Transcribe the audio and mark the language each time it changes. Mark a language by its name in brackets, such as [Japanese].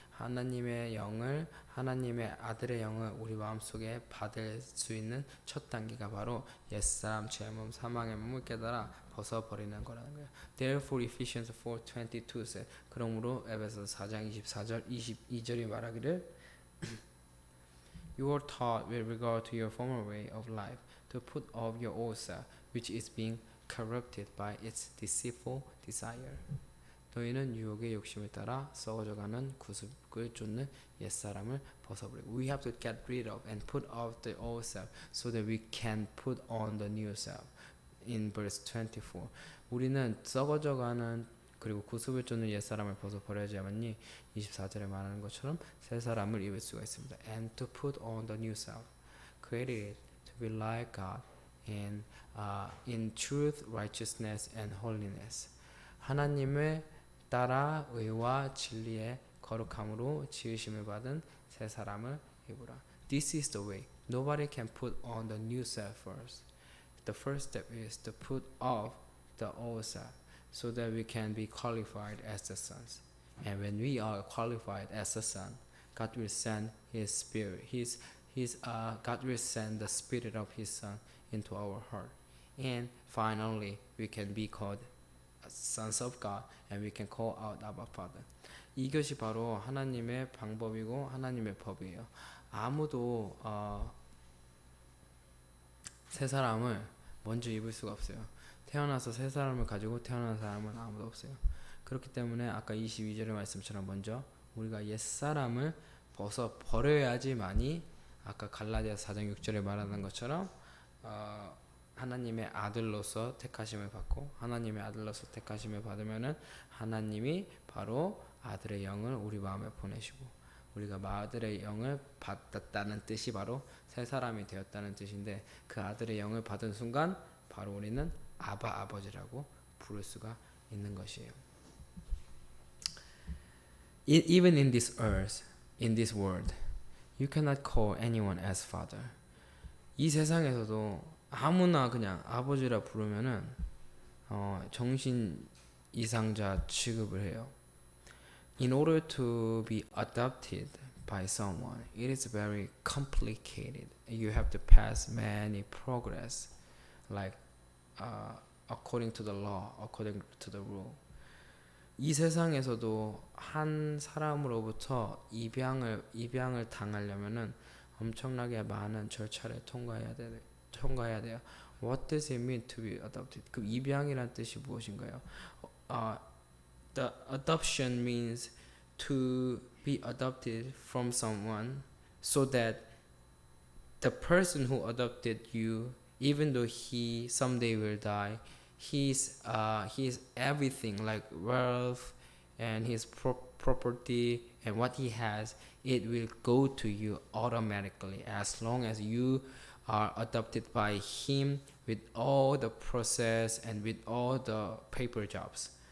[Korean] 하나님의 영을 하나님의 아들의 영을 우리 마음속에 받을 수 있는 첫 단계가 바로 옛사람 죄몸 사망의 몸을 깨달아 벗어버리는 거라는 거예요. [English] Therefore Ephesians 4:22 says [Korean] 그러므로 에베소서 4장 24절 22절이 말하기를 [English] You are taught with regard to your former way of life to put off your old self which is being corrupted by its deceitful desire. [Korean] 너희는 유혹의 욕심을 따라 썩어져가는 구습을 쫓는 옛사람을 벗어버리고 [English] We have to get rid of and put off the old self so that we can put on the new self. In verse 24 [Korean] 우리는 썩어져가는 그리고 구습을 쫓는 옛사람을 벗어버려야지만이 24절에 말하는 것처럼 새 사람을 입을 수가 있습니다. [English] And to put on the new self created to be like God in truth, righteousness and holiness [Korean] 하나님을 따라 의와 진리의 거룩함으로 지으심을 받은 새 사람을 입으라. [English] This is the way. Nobody can put on the new self first. The first step is to put off the old self so that we can be qualified as the sons. And when we are qualified as a son, God will send His Spirit. God will send the Spirit of His Son into our heart. And finally, we can be called sons of God and we can call out Abba Father. [Korean] 이것이 바로 하나님의 방법이고 하나님의 법이에요. 아무도 새 사람을 먼저 입을 수가 없어요. 태어나서 새 사람을 가지고 태어난 사람은 아무도 없어요. 그렇기 때문에 아까 22절의 말씀처럼 먼저 우리가 옛 사람을 벗어 버려야지만이 아까 갈라디아서 4장 6절에 말하는 것처럼 하나님의 아들로서 택하심을 받고 하나님의 아들로서 택하심을 받으면은 하나님이 바로 아들의 영을 우리 마음에 보내시고 우리가 아들의 영을 받았다는 뜻이 바로 새 사람이 되었다는 뜻인데 그 아들의 영을 받은 순간 바로 우리는 아바 아버지라고 부를 수가 있는 것이에요. [English] Even in this earth, in this world, you cannot call anyone as father. [Korean] 이 세상에서도 아무나 그냥 아버지라 부르면은 정신 이상자 취급을 해요. [English] In order to be adopted by someone, it is very complicated. You have to pass many progress, like according to the law, according to the rule. [Korean] 이 세상에서도 한 사람으로부터 입양을 당하려면은 엄청나게 많은 절차를 통과해야 돼요. [English] What does it mean to be adopted? [Korean] 그 입양이란 뜻이 무엇인가요? [English] The adoption means to be adopted from someone so that the person who adopted you, even though he someday will die, his everything like wealth and his property and what he has, it will go to you automatically as long as you are adopted by him with all the process and with all the paper jobs.